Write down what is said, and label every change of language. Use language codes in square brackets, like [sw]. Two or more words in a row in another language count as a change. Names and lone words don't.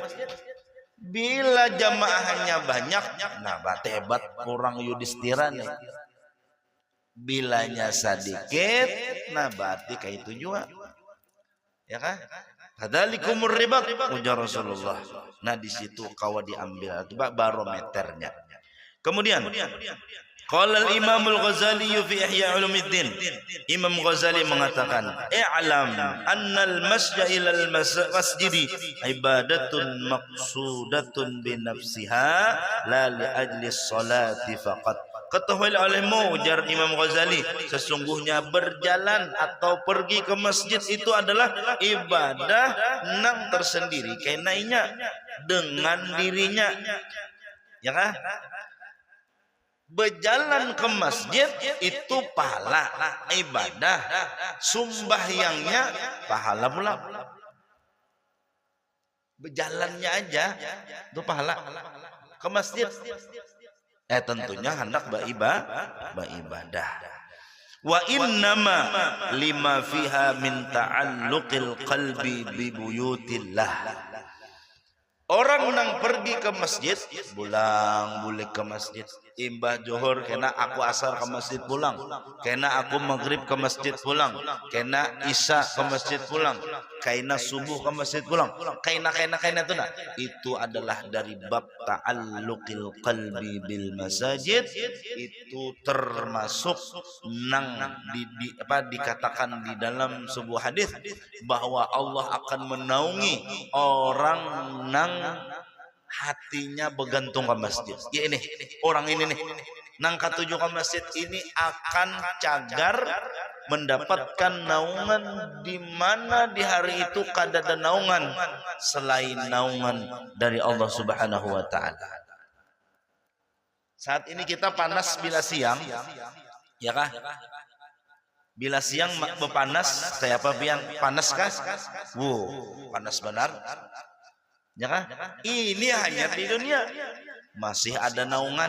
[bjn] Bila jamaahnya banyak, nah hebat kurang Yudhistira nih. Bilanya sedikit, nah berarti kayak itu juga, ya kan? [ar] ذلكم الرباط, [bjn] ujar Rasulullah. Nah di situ kawa diambil itu barometernya. Kemudian, [ar] قال الإمام الغزالي في إحياء علوم الدين. [bjn] Imam Ghazali mengatakan, [ar] "اعلم أن المشي إلى المسجد عبادة مقصودة بنفسها لا لأجل الصلاة فقط." [bjn] Ketahuilah olehmu, ujar Imam Ghazali, sesungguhnya berjalan atau pergi ke masjid itu adalah ibadah nang tersendiri kainanya dengan dirinya, ya kan? Berjalan ke masjid itu pahala ibadah, sembahyangnya pahala pula. Berjalannya aja itu pahala ke masjid. Tentunya hendak beribadah. [ar] وإنما لما فيها من تعلق القلب ببيوت الله. [bjn] Orang nang pergi ke masjid, pulang boleh ke masjid. Imbah Johor kena aku asar ke masjid pulang, kena aku maghrib ke masjid pulang, kena isya ke masjid pulang, kena subuh ke masjid pulang, kena itu nah. Itu adalah dari bab [ar] تعلق القلب بالمساجد. [bjn] Itu termasuk nang dikatakan di dalam sebuah hadis bahwa Allah akan menaungi orang nang hatinya bergantung ke masjid. Ya ini orang ini nih nang katuju ke masjid ini akan cagar mendapatkan naungan, di mana di hari itu kada ada naungan selain naungan dari Allah [ar] سبحانه وتعالى. [bjn] Saat ini kita panas bila siang, ya kah? Bila siang berpanas kayak apa pian? Panas kah? Panas benar. Ya kah? Ini hanya di dunia. Masih ada naungan.